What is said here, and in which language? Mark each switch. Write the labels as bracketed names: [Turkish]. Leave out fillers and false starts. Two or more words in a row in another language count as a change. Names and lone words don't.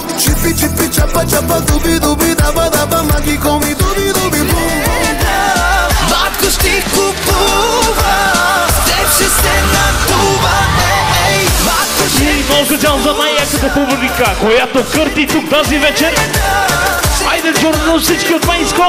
[Bulgarian] Чипи, чипи, чапа, чапа, дуби, дуби, даба, даба, магико ми, дуби, дуби, бум, бум. Батко ще купува, теб ще се надува, ей, батко ще... И много специално за най-яката публика, която кърти тук тази вечер. Айде, Джордано, всички от Майско!